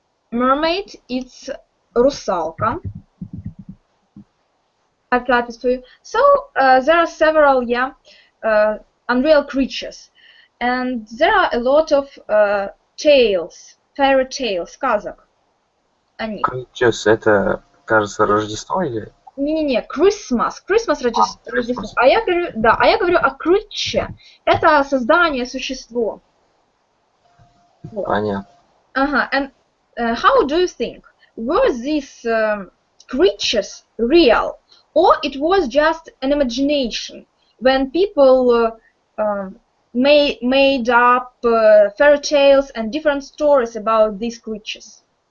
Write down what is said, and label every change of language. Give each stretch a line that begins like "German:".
English: Mermaid, it's русалка. I've got it for you. So there are several, unreal creatures, and there are a lot of tales, fairy tales,
Russian: сказок о них. Creatures, это, кажется, Рождество или? Не-не-не, Christmas, Рождество. А я говорю о creature. Это создание, существо. Вот. Понятно.
English: Ага, and how do you think? Were these creatures real? Or it was just an imagination when people made up fairy tales and different stories about these creatures?